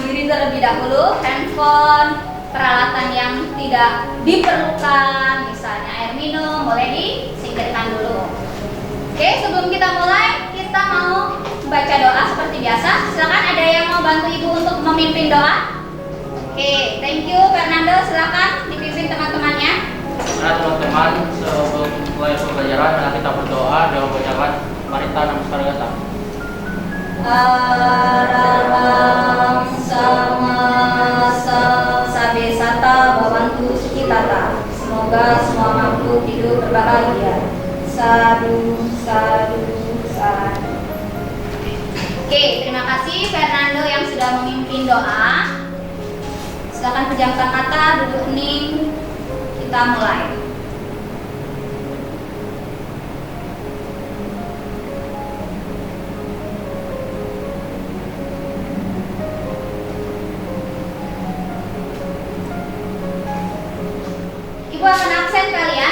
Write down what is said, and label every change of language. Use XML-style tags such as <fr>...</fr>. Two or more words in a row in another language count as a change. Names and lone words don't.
<id>terlebih dahulu, handphone, peralatan yang tidak diperlukan, misalnya air minum, boleh disingkirkan dulu. Oke, sebelum kita mulai, kita mau membaca doa seperti biasa. Silakan, ada yang mau bantu Ibu untuk memimpin doa? Oke,</id> <en>thank you Fernando,</en> <id>silakan dipimpin teman-temannya. Nah teman-teman, sebelum mulai pembelajaran, mari kita berdoa dan membacakan Marita Namaskara Gata.</id> <pi>Araram sama sabesata bawantu sukitata.</pi> <id>Semoga semua makhluk hidup berbahagia.</id> <pi>Sadu, sadu, sadu.</pi> <id>Oke, terima kasih Fernando yang sudah memimpin doa. Silakan pejamkan mata, duduk hening. Kita mulai. Ibu akan absen kalian.</id>